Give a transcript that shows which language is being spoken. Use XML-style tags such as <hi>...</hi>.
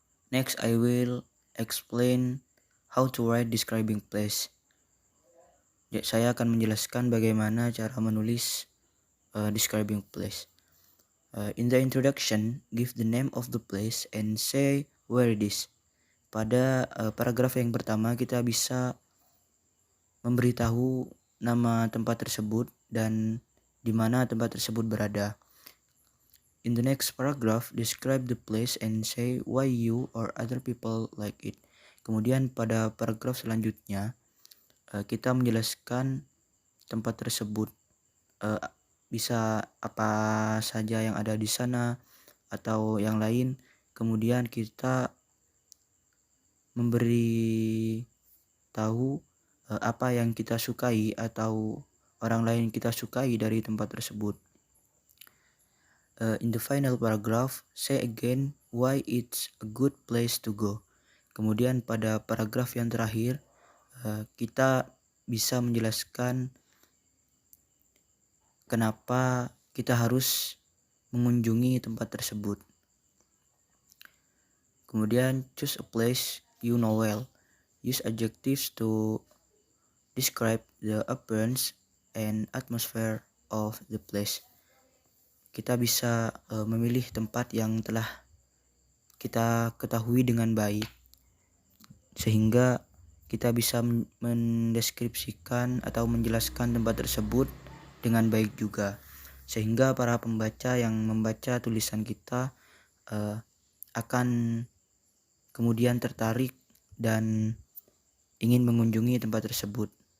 <en>Next I will explain how to write describing place.</en> <id>Saya akan menjelaskan bagaimana cara menulis describing place.</id> <en>In the introduction, give the name of the place and say where it is.</en> <id>Pada paragraf yang pertama kita bisa memberitahu nama tempat tersebut dan di mana tempat tersebut berada.</id> <en>In the next paragraph, describe the place and say why you or other people like it.</en> <id>Kemudian pada paragraf selanjutnya, kita menjelaskan tempat tersebut, bisa apa saja yang ada di sana atau yang lain. Kemudian kita memberi tahu apa yang kita sukai atau orang lain kita sukai dari tempat tersebut.</id> <en>In the final paragraph, say again why it's a good place to go.</en> <id>Kemudian pada paragraf yang terakhir, kita bisa menjelaskan kenapa kita harus mengunjungi tempat tersebut. Kemudian</id> <en>choose a place you know well. Use adjectives to describe the appearance and atmosphere of the place.</en> <id>Kita bisa memilih tempat yang telah kita ketahui dengan baik, sehingga kita bisa mendeskripsikan atau menjelaskan tempat tersebut dengan baik juga, sehingga para pembaca yang membaca tulisan kita akan kemudian tertarik dan ingin mengunjungi tempat tersebut.</id>